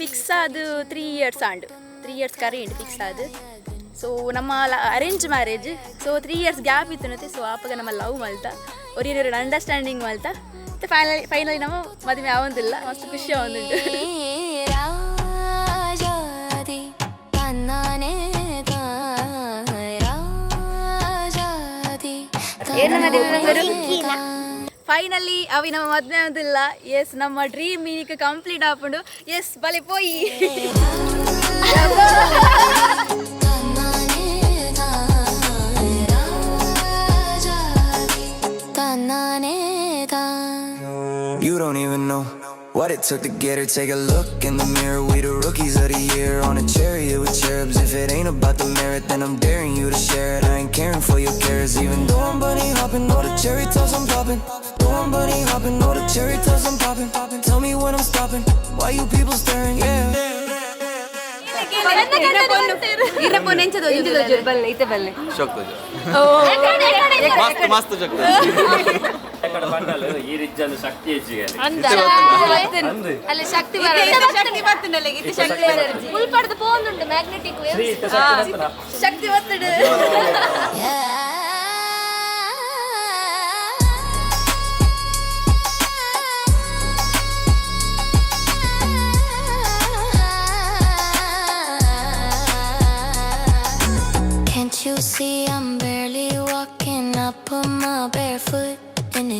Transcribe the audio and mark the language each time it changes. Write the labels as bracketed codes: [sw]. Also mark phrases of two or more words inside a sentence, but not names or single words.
[tcy] ಫಿಕ್ಸ್ ಆದು 3 years ಆಂಡು 3 years ಕರೆಂಟ್ ಫಿಕ್ಸ್ ಆದು. ಸೊ ನಮ್ಮ [en] arrange marriage. [tcy] ಸೊ 3 years ಗ್ಯಾಪ್ ಇತ್ತು. ಸೊ ಆವಾಗ ನಮ್ಮ ಲವ್ ಮಲ್ತ ಒರಿಯೊರು ಅಂಡರ್ಸ್ಟ್ಯಾಂಡಿಂಗ್ ಮಲ್ತ ಮತ್ತು ಫೈನಲಿ ನಮ್ಮ ಮದುವೆ ಆವಂದಿಲ್ಲ. ಮಸ್ತ್ ಖುಷಿ ಆವಂದುಂಟು. ಏನು ಫೈನಲಿ ಅವಿ ನಮ್ಮ ಮದುವೆ ಆಗೋದಿಲ್ಲ. ಎಸ್ ನಮ್ಮ ಡ್ರೀಮ್ ಈಗ ಕಂಪ್ಲೀಟ್ ಆಪುಂಡು. ಎಸ್ ಬಲೆ ಪೋಯಿ [en] You don't even know what it took to get her. Take a look in the mirror. We the rookies of the year. On a chariot with cherubs. If it ain't about the merit, then I'm daring you to share it. I ain't caring for your cares. Even though I'm bunny hopping, know the cherry tops I'm popping. Though I'm bunny hopping, know the cherry tops I'm popping. Tell me when I'm stopping. Why you people staring? Yeah. [tcy] ಮಸ್ತ್ ಪಂಡಲು ಈ ರಿಜ್ಜಲ್ಲಿ ಶಕ್ತಿ ಹೆಚ್ಚಿಗೆ ಅಲ್ಲಿ ಶಕ್ತಿ ಉಲ್ಪಡ್ದು ಪೋಂದುಂಟು ಮ್ಯಾಗ್ನೆಟಿಕ್ ಶಕ್ತಿ ಒತ್ತಡ. [en] Can't you see I'm barely walking up on my bare foot in it?